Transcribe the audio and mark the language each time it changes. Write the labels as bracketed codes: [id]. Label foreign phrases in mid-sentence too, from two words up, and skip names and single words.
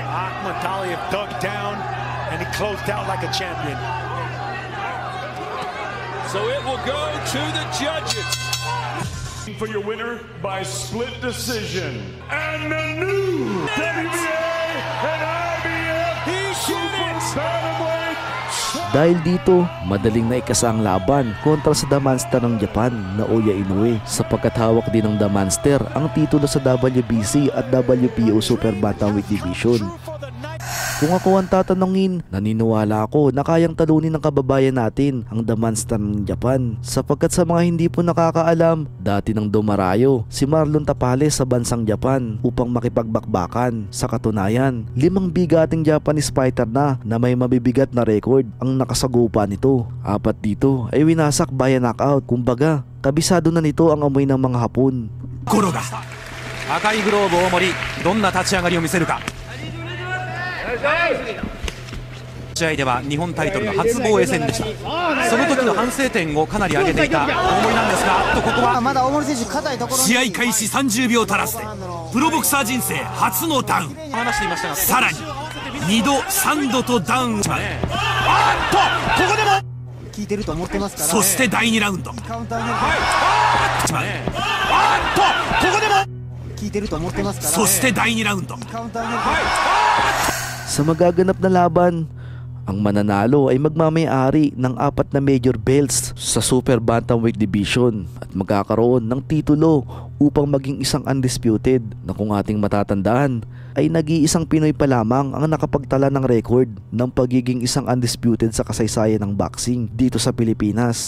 [en] Akhmadiev dug down and he closed out like a champion. So it will go to the judges. For your winner by split decision, and the new WBA and IBF Super Bantamweight. [tl] Dahil dito, madaling naikasa ang laban kontra sa The Monster ng Japan na Oya Inoue sapagkat hawak din ng The Monster ang titulo sa WBC at WBO Super Bantamweight Division. Kung ako ang tatanungin, naniniwala ako na kayang talunin ng kababayan natin ang The Monster ng Japan sapagkat sa mga hindi po nakakaalam, dati nang dumarayo si Marlon Tapales sa bansang Japan upang makipagbakbakan. Sa katunayan, 5 bigating [en] Japanese fighter [tl] na may mabibigat na record ang nakasagupa nito. 4 dito ay winasak [en] via knockout. [tl] Kumbaga, kabisado na nito ang amoy ng mga Hapon. [ja] 赤いグローブ大森、どんな立ち上がりを見せるか。試合では日本タイトルの初防衛戦でした。その時の反省点をかなり上げていた大森なんですが、ここは試合開始30秒足らずでプロボクサー人生初のダウン。さらに2度3度とダウン。ここでも効いてると思ってますから。そして第2ラウンド。ここでも効いてると思ってますから。そして第2ラウンド。 [tl] Sa magaganap na laban, ang mananalo ay magmamay-ari ng 4 na [en] major belts [tl] sa Super Bantamweight Division at magkakaroon ng titulo upang maging isang undisputed na kung ating matatandaan ay nag-iisang Pinoy pa lamang ang nakapagtala ng record ng pagiging isang undisputed sa kasaysayan ng boxing dito sa Pilipinas.